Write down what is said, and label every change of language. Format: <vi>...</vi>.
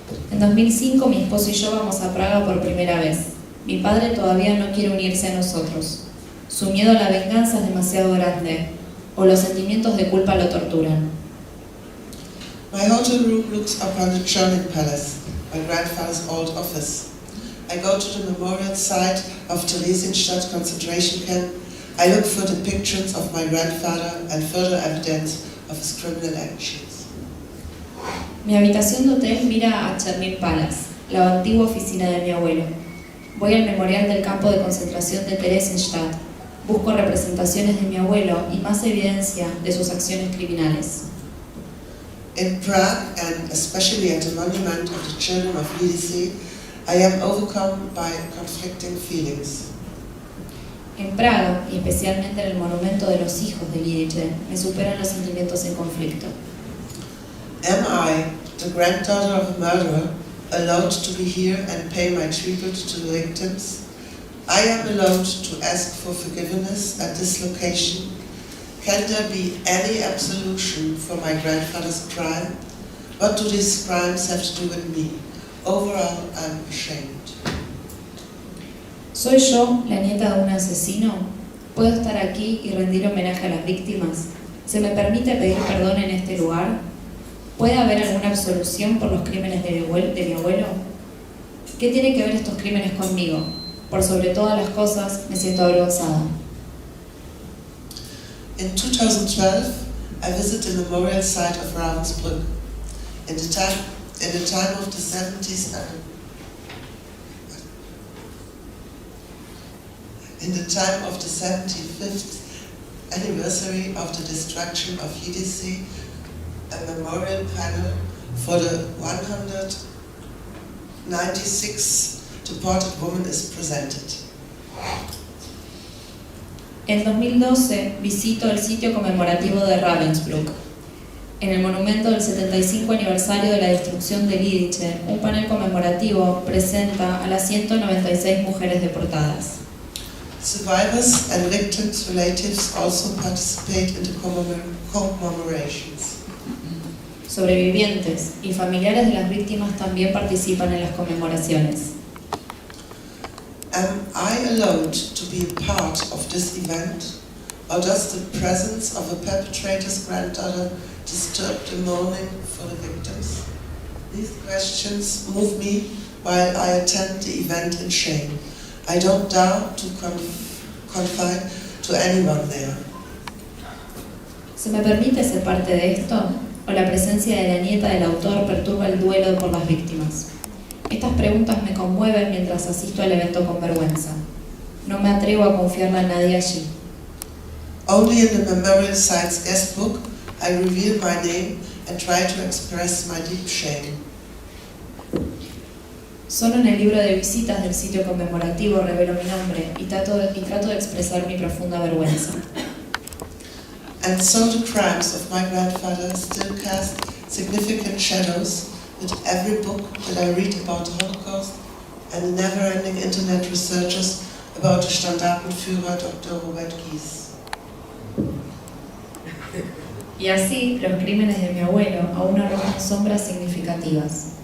<es>En 2005 mi esposo y yo vamos a Praga por primera vez. Mi padre todavía no quiere unirse a nosotros. Su miedo a la venganza es demasiado grande, o los sentimientos de culpa lo torturan.</es> <en>My hotel room looks upon the German Palace, my grandfather's old office. I go to the memorial site of Theresienstadt concentration camp. I look for the pictures of my grandfather and further evidence of his criminal actions.</en> <es>Mi habitación de hotel mira a Chernin Palace, la antigua oficina de mi abuelo. Voy al memorial del campo de concentración de Theresienstadt. Busco representaciones de mi abuelo y más evidencia de sus acciones criminales.</es> <en>In Prague, and especially at the monument of the children of Lidice, I am overcome by conflicting feelings.</en> <es>En Praga, y especialmente en el monumento de los hijos de Lidice, me superan los sentimientos en conflicto.</es> <en>Am I, the granddaughter of a murderer, allowed to be here and pay my tribute to the victims? I am allowed to ask for forgiveness at this location. Can there be any absolution for my grandfather's crime? What do these crimes have to do with me? Overall, I'm ashamed.</en> <es>¿Soy yo la nieta de un asesino? ¿Puedo estar aquí y rendir homenaje a las víctimas? ¿Se me permite pedir perdón en este lugar? ¿Puede haber alguna absolución por los crímenes de mi abuelo? ¿Qué tiene que ver estos crímenes conmigo? Por sobre todas las cosas, me siento avergonzada.</es> <en>In 2012, I visited the memorial site of Ravensbrück. In the time of the 70s in the time of the 75th anniversary of the destruction of Lidice, a memorial panel for the 196 deported woman is presented.</en> <es>En 2012 visito el sitio conmemorativo de Ravensbrück. En el monumento del 75 aniversario de la destrucción de Lidice, un panel conmemorativo presenta a las 196 mujeres deportadas.</es> <en>Survivors and victims' relatives also participate in the commemorations.</en> <es>Sobrevivientes y familiares de las víctimas también participan en las conmemoraciones.</es> <en>Am I allowed to be a part of this event, or does the presence of a perpetrator's granddaughter disturb the mourning for the victims? These questions move me while I attend the event in shame. I don't dare to confide to anyone there.</en> <es>¿Se me permite ser parte de esto? ¿O la presencia de la nieta del autor perturba el duelo por las víctimas? Estas preguntas me conmueven mientras asisto al evento con vergüenza. No me atrevo a confiarle a nadie allí.</es> <en>Only in the memorial site's guest book I reveal my name and try to express my deep shame.</en> <es>Solo en el libro de visitas del sitio conmemorativo revelo mi nombre y trato de expresar mi profunda vergüenza.</es> <en>And so the crimes of my grandfather still cast significant shadows with every book that I read about the Holocaust and the never-ending internet researches about the Standartenführer Dr. Robert Gies.</en> <es>Y así, los crímenes de mi abuelo aún arrojan sombras significativas.</es>